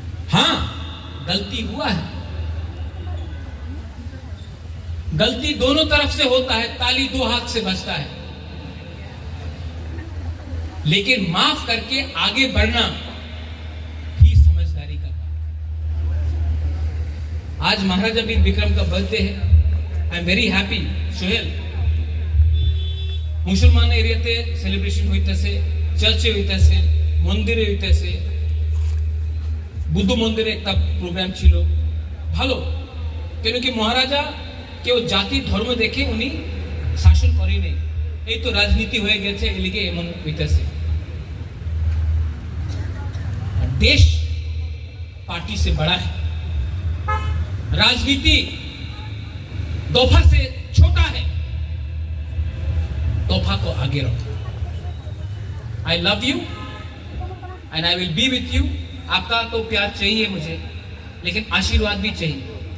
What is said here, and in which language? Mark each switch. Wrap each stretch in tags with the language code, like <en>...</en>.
<hi>हाँ, गलती हुआ है, गलती दोनों तरफ से होता है, ताली दो हाथ से बजता है, लेकिन माफ करके आगे बढ़ना ही समझदारी का काम। आज महाराजा बीर विक्रम का बर्थडे है,</hi> <en>I am very happy.</en> <bn>Sohail, मुसलमान एरियाते सेलिब्रेशन হইতেছে, চার্চে হইতেছে, মন্দিরে হইতেছে, বুদ্ধ মন্দিরে একটা প্রোগ্রাম ছিল, ভালো। কেন কি মহারাজা কেউ জাতি ধর্ম দেখে উনি শাসন করেনি, এই তো রাজনীতি হয়ে গেছে, এলিগে এমন হইতেছে।</bn> <hi>देश पार्टी से बड़ा है, राजनीति तोहफा से छोटा है, तोहफा को आगे रखो।</hi> <en>I love you and I will be with you.</en> <hi>आपका तो प्यार चाहिए मुझे, लेकिन आशीर्वाद भी चाहिए।</hi>